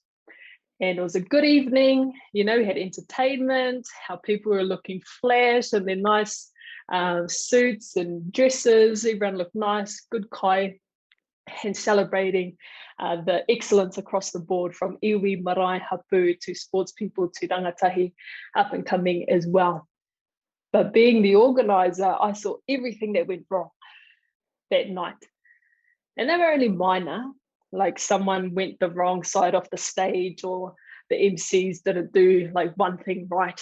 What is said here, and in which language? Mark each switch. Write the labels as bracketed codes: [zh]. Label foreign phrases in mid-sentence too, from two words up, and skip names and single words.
[en] And it was a good evening. We had entertainment, how people were looking flash in their nice suits and dresses. Everyone looked nice, good kai, and celebrating the excellence across the board, from [mi] iwi, marae, hapu, [en] to sports people, to rangatahi, up and coming as well. But being the organizer, I saw everything that went wrong that night. And they were only minor, like someone went the wrong side off the stage, or the MCs didn't do like one thing right.